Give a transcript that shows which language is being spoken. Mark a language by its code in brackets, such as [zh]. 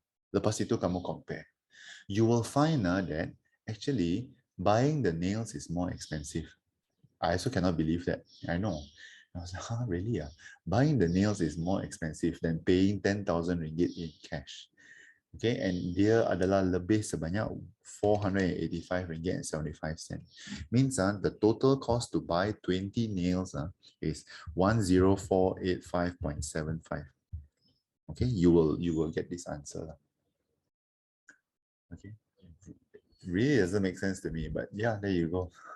[ms] Lepas itu kamu [en] compare. You will find that actually buying the nails is more expensive. I also cannot believe that. I know. I was like, huh, really? Buying the nails is more expensive than paying 10,000 ringgit in cash. Okay, and [ms] dia adalah lebih sebanyak 485 ringgit [en] and 75 cents. Means the total cost to buy 20 nails is 10485.75. Okay, you will get this answer. Okay, really doesn't make sense to me, but yeah, there you go.